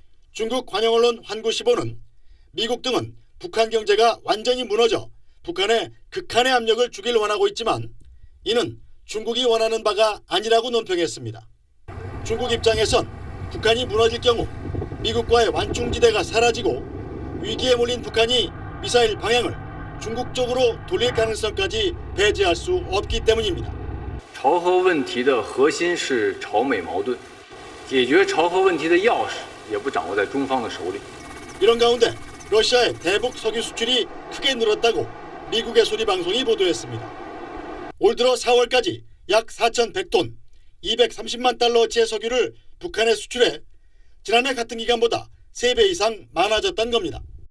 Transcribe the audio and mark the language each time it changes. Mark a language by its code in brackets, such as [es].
[ko] 중국 관영 언론 환구시보는 미국 등은 북한 경제가 완전히 무너져 북한에 극한의 압력을 주길 원하고 있지만 이는 중국이 원하는 바가 아니라고 논평했습니다. 중국 입장에선 북한이 무너질 경우 미국과의 완충지대가 사라지고 위기에 몰린 북한이 미사일 방향을 중국 쪽으로 돌릴 가능성까지 배제할 수 없기 때문입니다. [zh] 朝核问题的核心是朝美矛盾，解决朝核问题的钥匙也不掌握在中方的手里。 [ko] 이런 가운데 러시아의 대북 석유 수출이 크게 늘었다고 미국의 소리 방송이 보도했습니다. 올 들어 4월까지 약 4,100톤, 230만 달러어치의 석유를 북한에 수출해 지난해 같은 기간보다 3배 이상 많아졌다는 겁니다.